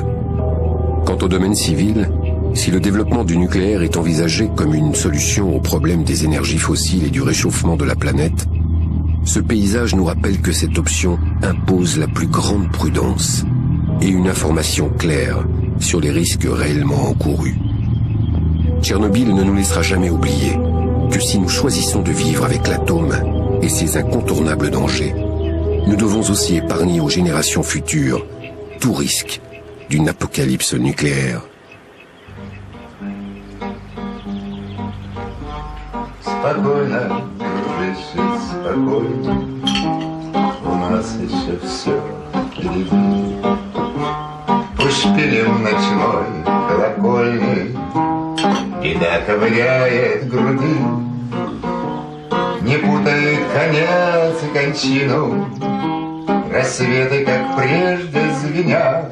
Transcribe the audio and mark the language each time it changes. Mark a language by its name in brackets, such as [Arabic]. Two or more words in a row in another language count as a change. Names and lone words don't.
[French] Quant au domaine civil, si le développement du nucléaire est envisagé comme une solution au problème des énergies fossiles et du réchauffement de la planète, ce paysage nous rappelle que cette option impose la plus grande prudence et une information claire sur les risques réellement encourus. Tchernobyl ne nous laissera jamais oublier que si nous choisissons de vivre avec l'atome et ses incontournables dangers, nous devons aussi épargner aux générations futures tout risque d'une apocalypse nucléaire. [Russian] Спокойно, дыши, спокойно, у нас еще все впереди. Пусть шпилем ночной колокольный беда ковыряет груди, не путает конец и кончину, рассветы, как прежде, звенят.